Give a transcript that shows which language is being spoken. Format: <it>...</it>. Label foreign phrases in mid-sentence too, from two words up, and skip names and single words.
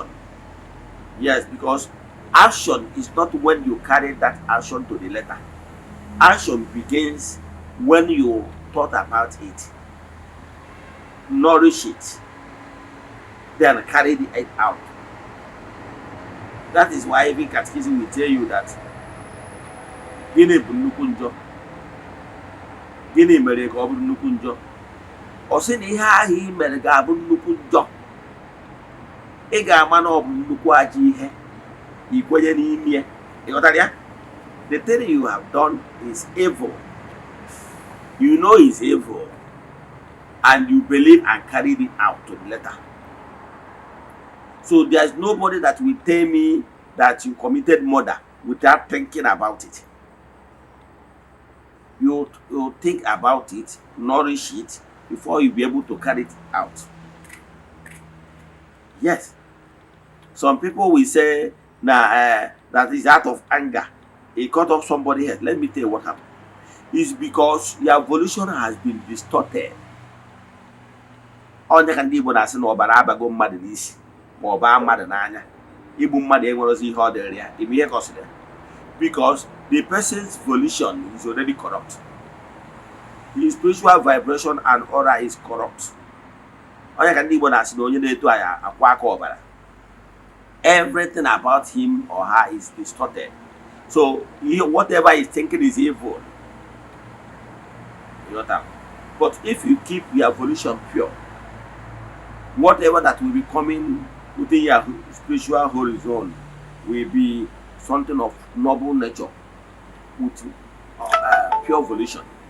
<en>Yes, because action is not when you carry that action to the letter. Action begins when you thought about it, nourish it, then carry it out. That is why even catechism will tell you that</en> <ig>gịnị bụ nnukwu njọ, gịnị mere ka ọ bụrụ nnukwu njọ. Ọ sị na ihe ahụ ị mere ga-abụ nnukwu njọ, ị ga-ama na ọ bụ nnukwu ajọ ihe, ị kwenye n'ime ya. Ị ghọtara ya?</ig> <en>The thing you have done is evil. You know it's evil, and you believe and carry it out to the letter. So there's nobody that will tell me that you committed murder without thinking about it. You think about it, nourish it before you be able to carry it out. Yes. Some people will say, nah, that is out of anger. He cut off somebody's head. Let me tell you what happened. It's because your evolution has been distorted.</en> <ig>Onye ka ndị Igbo na-asị na ọbara abago mmadụ n'isi ma ọ baa mmadụ n'anya. Igbu mmadụ enwerozi ihe ọ dịrị ya. Ime ihe kọsịrị ya.</ig> <en>Because the person's volition is already corrupt. His spiritual vibration and aura is corrupt.</en> <ig>Onye ka ndị Igbo na-asị na onye na-eto anya akwa aka ọbara.</ig> <en>Everything about him or her is distorted. So whatever he's thinking is evil. You know that? But if you keep your volition pure, whatever that will be coming within your spiritual horizon will be something of noble nature with pure volition.</en>